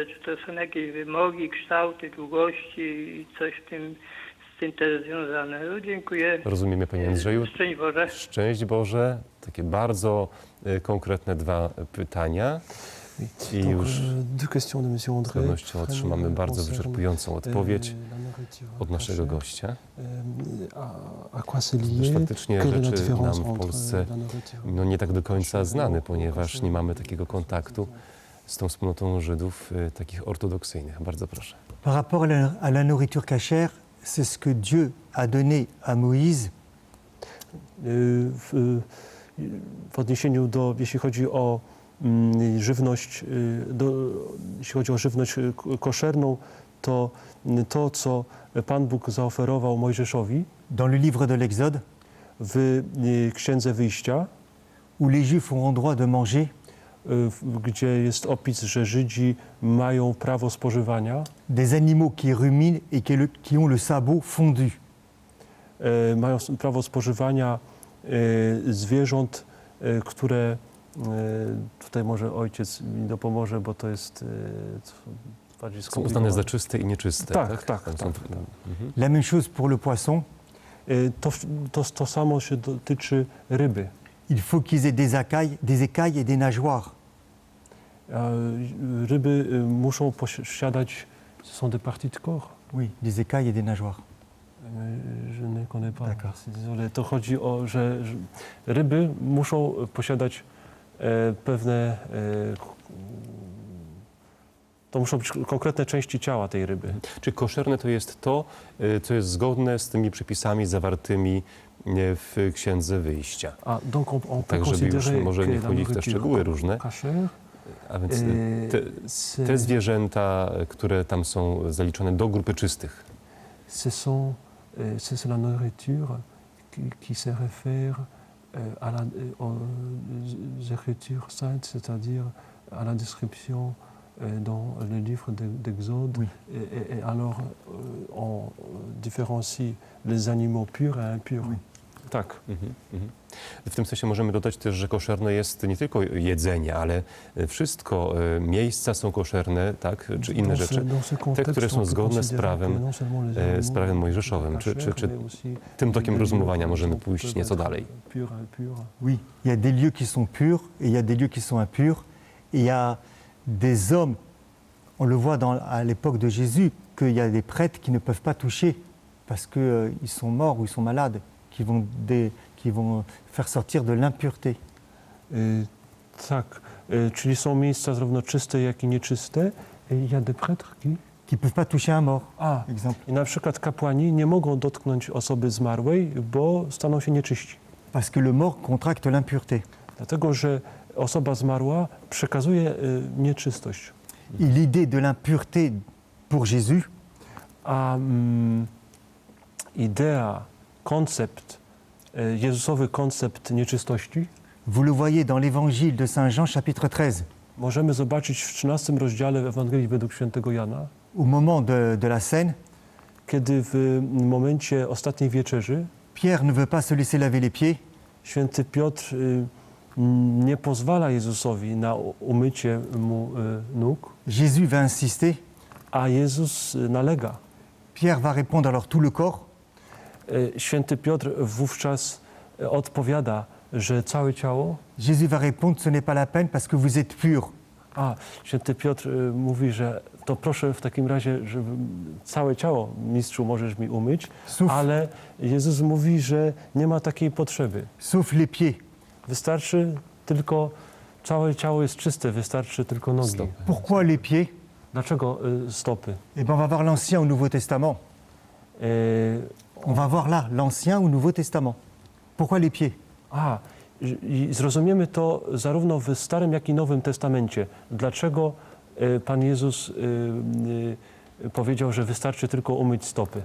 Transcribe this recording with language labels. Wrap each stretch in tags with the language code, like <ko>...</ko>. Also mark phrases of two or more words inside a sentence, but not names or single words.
<pl>Czy to są jakieś wymogi, kształty, długości i coś z tym też związane? No, dziękuję. Rozumiemy, Panie Andrzeju. Szczęść Boże. Szczęść Boże. Takie bardzo konkretne dwa pytania. I już</pl> <fr>Deux questions de Monsieur</fr> <pl>z</pl> <fr>André.</fr> <pl>pewnością otrzymamy bardzo wyczerpującą odpowiedź od naszego gościa.</pl> <fr>A quoi c'est</fr> <pl>Też</pl> <fr>lié?</fr> <pl>faktycznie</pl> <fr>Quelle est la</fr> <pl>rzeczy nam</pl> <fr>différence</fr> <pl>w</pl> <fr>entre</fr> <pl>Polsce</pl> <fr>la nourriture?</fr> <pl>nie tak do końca znane, ponieważ nie mamy takiego kontaktu z tą wspólnotą Żydów takich ortodoksyjnych. Bardzo proszę.</pl> <fr>Par rapport à la nourriture cachère, c'est ce que Dieu a donné à Moïse</fr> <pl>W odniesieniu do, jeśli chodzi o żywność, jeśli chodzi o żywność koszerną, to to, co Pan Bóg zaoferował Mojżeszowi</pl> <fr>dans le livre de l'Exode,</fr> <pl>w Księdze Wyjścia,</pl> <fr>où les Juifs auront droit de manger</fr> <pl>gdzie jest opis, że Żydzi mają prawo spożywania,</pl> <fr>des animaux qui ruminent et qui ont le sabot fondu.</fr> <pl>mają prawo spożywania zwierząt, które, tutaj może ojciec mi dopomoże, bo to jest bardziej Są skomplikowane. uznane za czyste i nieczyste. Tak. Są-</pl> <fr>La même chose pour le poisson.</fr> <pl>To samo się dotyczy ryby.</pl> <fr>Il faut qu'ils aient des écailles et des nageoires.</fr> <pl>Ryby muszą posiadać</pl> <fr>Ce sont des parties de corps. Oui, des écailles et des nageoires. Je nie connais pas. D'accord. Désolé.</fr> <pl>To chodzi o, że ryby muszą posiadać pewne... To muszą być konkretne części ciała tej ryby. Czy koszerne to jest to, co jest zgodne z tymi przepisami zawartymi w Księdze Wyjścia?</pl> <fr>A donc on peut</fr> <pl>Tak, żeby już</pl> <fr>considérer</fr> <pl>może nie</pl> <fr>que la</fr> <pl>wchodzić w te</pl> <fr>nourriture</fr> <pl>szczegóły różne.</pl> <fr>cachère,</fr> <pl>A więc</pl> <fr>c'est-</fr> <pl>te zwierzęta, które tam są zaliczone do grupy czystych,</pl> <fr>c'est la nourriture qui se réfère aux Écritures saintes, c'est-à-dire à la description dans le livre d'Exode. Oui. Et alors, on différencie les animaux purs et impurs. Oui.</fr> <pl>Tak. W tym sensie możemy dodać też, że koszerne jest nie tylko jedzenie, ale wszystko, miejsca są koszerne, tak, czy inne rzeczy, te, które są zgodne z prawem mojżeszowym. Czy tym tokiem rozumowania możemy pójść nieco dalej?</pl> <fr>Oui, il y a des lieux qui sont purs et il y a des lieux qui sont impurs. Et il y a des hommes, on le voit à l'époque de Jésus, qu'il y a des prêtres qui ne peuvent pas toucher parce qu'ils sont morts ou ils sont malades, qui vont faire sortir de l'impureté.</fr> <pl>Tak, czyli są miejsca zarówno czyste, jak i nieczyste.</pl> <fr>Il y a des prêtres qui Qui ne peuvent pas toucher un mort,</fr> <pl>A,</pl> <fr>exemple.</fr> <pl>i na przykład kapłani nie mogą dotknąć osoby zmarłej, bo staną się nieczyści.</pl> <fr>Parce que le mort contracte l'impureté.</fr> <pl>Dlatego, że osoba zmarła przekazuje nieczystość.</pl> <fr>Et l'idée de l'impureté pour Jésus,</fr> <pl>A idea, koncept, Jezusowy koncept nieczystości</pl> <fr>vous le voyez dans l'évangile de Saint Jean, chapitre 13.</fr> <pl>możemy zobaczyć w 13 rozdziale Ewangelii według świętego Jana,</pl> <fr>Au moment de la scène,</fr> <pl>kiedy w momencie ostatniej wieczerzy</pl> <fr>Pierre ne veut pas se laisser laver les pieds.</fr> <pl>święty Piotr nie pozwala Jezusowi na umycie mu nóg,</pl> <fr>Jésus va insister.</fr> <pl>a Jezus nalega.</pl> <fr>Pierre va répondre alors tout le corps.</fr> <pl>Święty Piotr wówczas odpowiada, że całe ciało.</pl> <fr>Jésus va répondre, ce n'est pas la peine parce que vous êtes purs.</fr> <pl>A święty Piotr mówi, że to proszę w takim razie, żeby całe ciało, mistrzu, możesz mi umyć,</pl> <fr>Sauf,</fr> <pl>ale Jezus mówi, że nie ma takiej potrzeby.</pl> <fr>sauf les pieds.</fr> <pl>Wystarczy tylko, całe ciało jest czyste, wystarczy tylko nogi. Stopy.</pl> <fr>Pourquoi les pieds?</fr> <pl>Dlaczego stopy?</pl> <fr>Eh bien, on va voir l'Ancien ou Nouveau Testament. On va voir là l'Ancien ou Nouveau Testament. Pourquoi les pieds?</fr> <pl>I zrozumiemy to zarówno w Starym, jak i Nowym Testamencie. Dlaczego Pan Jezus powiedział, że wystarczy tylko umyć stopy?</pl>